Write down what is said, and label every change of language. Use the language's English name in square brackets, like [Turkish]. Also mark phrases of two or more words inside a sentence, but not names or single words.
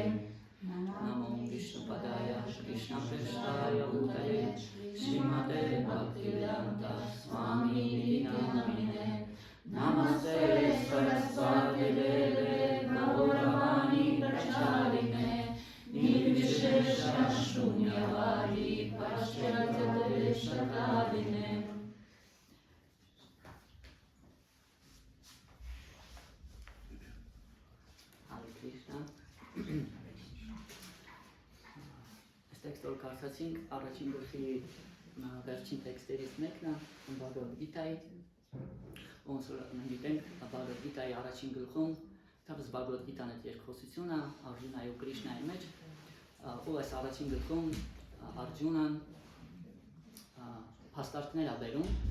[Sanskrit] नमो विष्णुपादाय कृष्ण प्रस्थाय भूतले श्रीमते भक्तिवेदान्त स्वामि नामिने नमस्ते सरस्वती देवे गौरवाणी प्रचारिणे निर्विशेष शून्यवादि पाश्चातदेशतादिने हरे कृष्ण [Armenian] Այս տեքստը որ կարդացինք, առաջին գլխի վերջին տեքստերից մեկն է Բհագավադ Գիտայի ոնց որ մենք գիտենք Բհագավադ Գիտայի առաջին գլխում թափս Բհագավադ Գիտան այդ երկխոսությունը Արջունայի ու Կրիշնայի մեջ ու այս առաջին գլխում Արջունան փաստարկներ է բերում